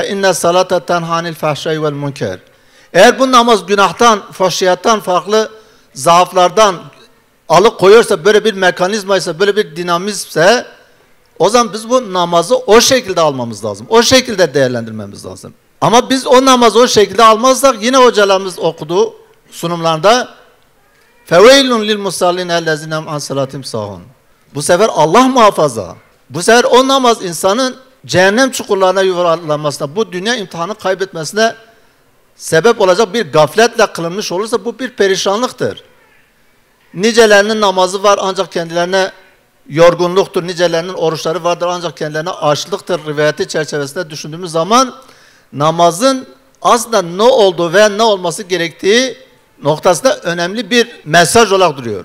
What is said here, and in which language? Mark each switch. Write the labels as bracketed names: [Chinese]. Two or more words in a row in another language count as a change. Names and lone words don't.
[Arabic] إن الصلاة تنهى عن الفحشاء والمنكر. [Turkish] Eğer bu namaz günahtan, fuhşiyattan, farklı zaaflardan alıkoyuyorsa, böyle bir mekanizmaysa, böyle bir dinamizmse, o zaman biz bu namazı o şekilde almamız lazım. O şekilde değerlendirmemiz lazım. Ama biz o namazı o şekilde almazsak, yine hocalarımız okudu sunumlarında [Arabic] فَوَيْلٌ لِلْمُسَّلِّينَ اَلَّذِينَ عَنْ سَلَاتِهِمْ سَاهُونَ. [Turkish] Bu sefer Allah muhafaza. Bu sefer o namaz insanın cehennem çukurlarına yuvarlanmasına, bu dünya imtihanı kaybetmesine sebep olacak bir gafletle kılınmış olursa bu bir perişanlıktır. Nicelerinin namazı var ancak kendilerine yorgunluktur, nicelerinin oruçları vardır ancak kendilerine açlıktır rivayeti çerçevesinde düşündüğümüz zaman namazın aslında ne olduğu ve ne olması gerektiği noktasında önemli bir mesaj olarak duruyor.